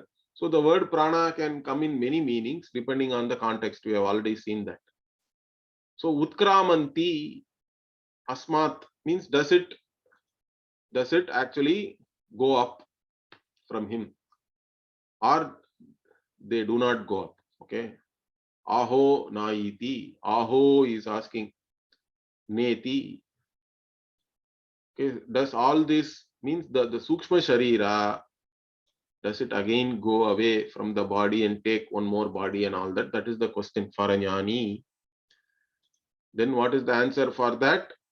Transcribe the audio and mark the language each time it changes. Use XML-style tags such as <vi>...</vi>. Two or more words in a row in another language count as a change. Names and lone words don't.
<en>So the word prana can come in many meanings depending on the context. We have already seen that. So</en> <sa>उत्क्रामन्ति अस्मात्</sa> <en>means does it actually go up from him, or they do not go up? Okay.</en> <sa>आहो नेति.</sa> <en>Aho is asking neti. Okay. Does all this means the</en> <sa>सूक्ष्म शरीर,</sa> <en>does it again go away from the body and take one more body and all that? That is the question for a jnani. Then what is the answer for that?</en>